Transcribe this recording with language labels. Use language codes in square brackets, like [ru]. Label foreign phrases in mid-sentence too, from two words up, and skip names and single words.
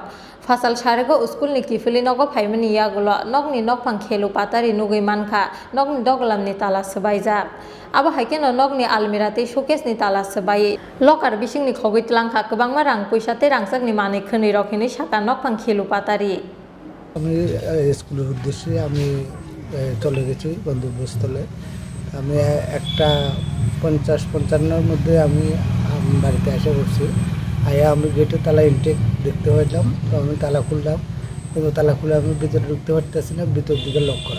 [trp] Fasal sarego school ni kifili nogo phaimani yagulo nogni nokphang khelu patari nugui mankha nogni doglam ni tala sebai jak. Abo haikeno nogni almirate showcase ni tala sebai lokar bising ni khogoi tlangkha kwbangma rang puisate rangsak ni manui khoni rok hini saka nokphang khelu patari. [bn] আমি স্কুলের উদ্দেশ্যে আমি চলে গেছি গন্তব্যস্থলে। আমি একটা 50-55 মধ্যে আমি বাড়িতে এসে পড়ছি। আয়া আমি গেটে তালা ইনটেক দেখতে পাইলাম, তো আমি তালা খুললাম, কিন্তু তালা খুলে আমি ভিতরে ঢুকতে পারতেছি না, ভিতর দিকে লক করা।